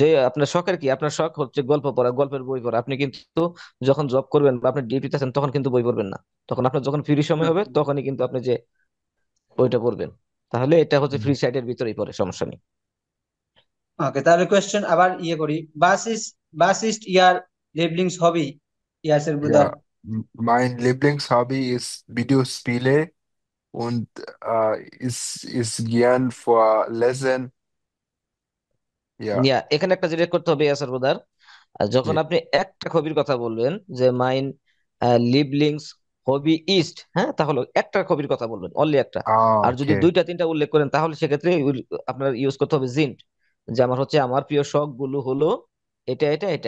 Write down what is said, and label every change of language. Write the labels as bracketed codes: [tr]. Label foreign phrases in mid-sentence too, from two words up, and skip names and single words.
[bn] যে আপনার শখের কি, আপনার শখ হচ্ছে গল্প পড়া, গল্পের বই পড়া। আপনি কিন্তু যখন জব করবেন বা আপনি ডিউটিতে আছেন তখন কিন্তু বই পড়বেন না, তখন আপনার যখন ফ্রি সময় হবে তখনই কিন্তু আপনি যে বইটা পড়বেন। তাহলে এটা হচ্ছে ফ্রি সাইটের ভিতরেই পড়ে, সমস্যা নেই। ওকে, তাহলে কোয়েশ্চেন আবার ইয়ে করি। [de] Was ist Ihr Lieblings Hobby, Yasser Bruder. Ja, mein Lieblingshobby ist Videospiele und ist gern vorlesen. Ja, [bn] এখানে একটা জিনিস করতে হবে ইয়াসার ব্রাদার, যখন ja. আপনি একটা হবির কথা বলবেন, যে [de] mein Lieblings Hobby ist, [bn] হ্যাঁ, তাহলে একটা হবির কথা বলবেন, অনলি একটা। Ah, আর যদি okay. দুইটা তিনটা উল্লেখ করেন তাহলে সেক্ষেত্রে আপনার ইউজ করতে হবে জিন্ট, যে আমার হচ্ছে আমার প্রিয় শখ গুলো হলো এটা এটা এটা।